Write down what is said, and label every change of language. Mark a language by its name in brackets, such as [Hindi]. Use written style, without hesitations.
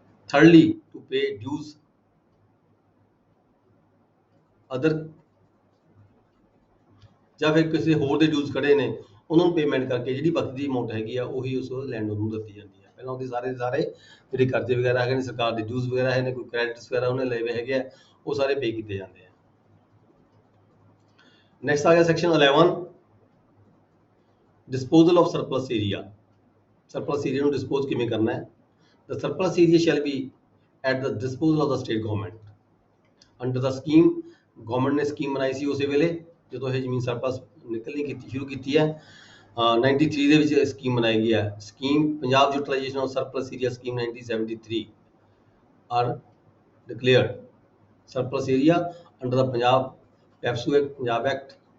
[English] Thirdly, to pay dues other, [Punjabi] ਜਾਂ ਫਿਰ ਕਿਸੇ ਹੋਰ ਦੇ ਡਿਊਜ਼ ਖੜੇ ਨੇ ਉਹਨਾਂ ਨੂੰ ਪੇਮੈਂਟ ਕਰਕੇ ਜਿਹੜੀ ਬਚਦੀ ਅਮਾਊਂਟ ਹੈਗੀ ਆ ਉਹੀ ਉਸ ਲੈਂਡ ਨੂੰ ਦਿੱਤੀ ਜਾਂਦੀ ਹੈ। ਪਹਿਲਾਂ ਉਹਦੇ ਸਾਰੇ ਜਿਹੜੇ ਕਰਜ਼ੇ ਵਗੈਰਾ ਹੈਗੇ ਨੇ, ਸਰਕਾਰ ਦੇ ਡਿਊਜ਼ ਵਗੈਰਾ ਹੈ ਨੇ, ਕੋਈ ਕ੍ਰੈਡਿਟਸ ਵਗੈਰਾ ਉਹਨੇ ਲਏ ਹੋਏ ਹੈਗੇ ਆ, ਉਹ ਸਾਰੇ ਪੇ ਕੀਤੇ ਜਾਂਦੇ ਆ। ਨੈਕਸਟ ਆ ਗਿਆ section 11, [English] Disposal of surplus area. [Punjabi] Surplus area ਨੂੰ ਡਿਸਪੋਜ਼ ਕਿਵੇਂ ਕਰਨਾ ਹੈ। [English] The surplus area shall be at the disposal of the state government under the scheme। [Punjabi] Government ਨੇ ਸਕੀਮ ਬਣਾਈ ਸੀ ਉਸੇ ਵੇਲੇ ਜਦੋਂ ਇਹ ਜ਼ਮੀਨ ਸਰਪਲਸ ਨਿਕਲਣੀ ਸ਼ੁਰੂ ਕੀਤੀ ਹੈ। 93 ਦੇ ਵਿੱਚ ਸਕੀਮ ਬਣਾਈ ਗਈ ਹੈ। [English] Scheme Punjab utilization of surplus area scheme 1973 are declared surplus area under the PEPSU act, Punjab act.